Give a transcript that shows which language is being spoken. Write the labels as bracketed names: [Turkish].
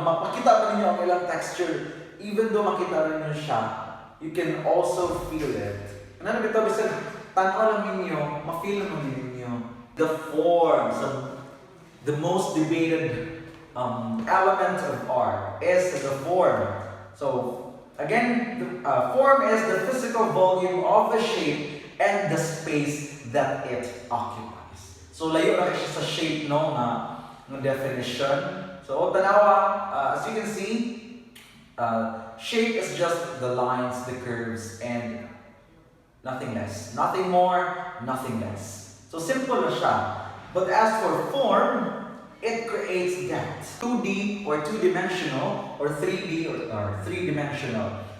[Cebuano] Makita na ninyo ang ilang texture. [English] Even though [Cebuano] makita na ninyo siya, [English] you can also feel it. [Cebuano] Ano na bitaw bisag tanaw lang ninyo, ma-feel mo ninyo. [English] The form, so the most debated element of art is the form. So again, the form is the physical volume of the shape and the space that it occupies. [Cebuano] So layo na siya sa shape no na definition. [English] So tanawa, as you can see, shape is just the lines, the curves, and nothing less. Nothing more, nothing less. So simple na siya. But as for form, it creates that 2D or two-dimensional or 3D or three-dimensional.